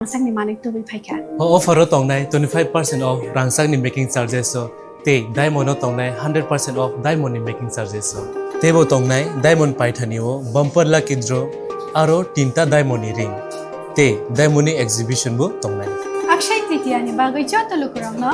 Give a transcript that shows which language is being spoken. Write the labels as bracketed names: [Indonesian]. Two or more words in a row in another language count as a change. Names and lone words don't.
[Kok Borok] Rangsakni manik to biphaika. Offer tongnai 25% off rangsakni [English] making charges [Kok Borok] so te diamond tongnai 100% [English] off diamond making charges [Kok Borok] so tebo tongnai diamond paithanio [English] bumper lucky draw [Kok Borok] aro tinta [English] diamond ring [Kok Borok] te [English] diamond exhibition [Kok Borok] bo tongnai Akshay Tritiya ni bagai cha to lukurang no.